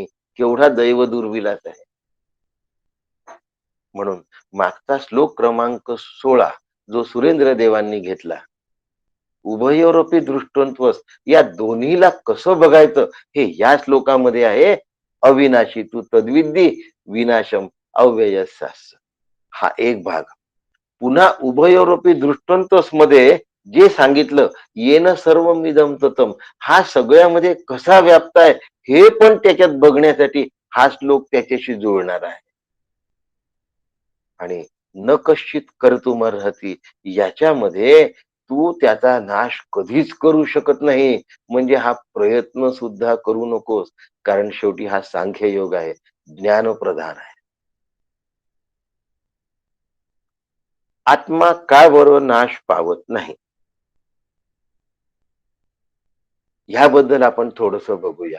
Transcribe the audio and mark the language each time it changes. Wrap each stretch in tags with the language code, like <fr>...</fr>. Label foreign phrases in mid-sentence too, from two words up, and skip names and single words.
<mr>केवढा दैव दुर्विलास आहे. म्हणून मागचा श्लोक क्रमांक 16 जो सुरेंद्र देवांनी घेतला,</mr> <sa>उभयोरपी दृष्टोंत्व,</sa> <mr>या दोन्हीला कसं बघायचं हे या श्लोकामध्ये आहे.</mr> <sa>अविनाशी तू तद्विद्धी विनाशम अव्ययस्यास्य</sa> <mr>हा एक भाग. पुन्हा</mr> <sa>उभयोरपी दृष्टोंत्व</sa> <mr>मध्ये जे सांगितलं</mr> <sa>येन सर्वमिदं ततम</sa> <mr>हा सगळ्यामध्ये कसा व्याप्त आहे हे पण त्याच्यात बघण्यासाठी हा श्लोक त्याच्याशी जुळणार आहे. आणि</mr> <sa>न कश्चित कर्तुमर्हति</sa> <mr>याच्यामध्ये तू त्याचा नाश कधीच करू शकत नाही. म्हणजे हा प्रयत्न सुद्धा करू नकोस कारण शेवटी हा सांख्य योग आहे, ज्ञानप्रधान आहे. आत्मा का बरोबर नाश पावत नाही ह्याबद्दल आपण थोडस बघूया.</mr>